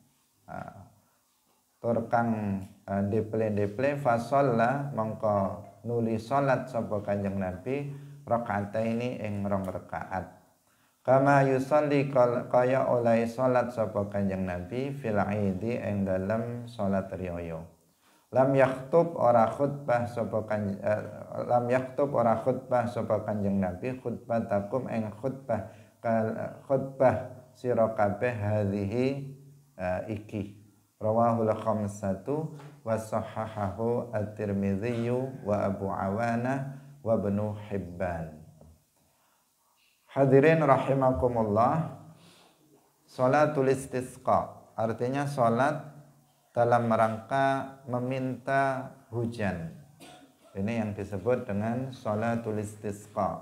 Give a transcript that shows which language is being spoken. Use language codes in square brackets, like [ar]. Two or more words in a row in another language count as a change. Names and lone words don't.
[jv] tur kang deple-deple fasalla mongko nuli salat sapa kanjeng Nabi rakaataini ing rong rakaat kama yusalli kaya oleh salat sapa kanjeng Nabi [ar] في العيد [jv] ing dalem salat riyaya [ar] لم يكتب [jv] ora khutbah sapa kanjeng Nabi [ar] khutbatakum [jv] ing khutbah sira kabeh [ar] hadhihi iki رواه الخمسة وصححه الترمذي وأبو عوانة وابن حبان. حاضرين رحمكم الله, صلاة الاستسقاء [id] artinya salat dalam rangka meminta hujan. Ini yang disebut dengan [ar] صلاة الاستسقاء.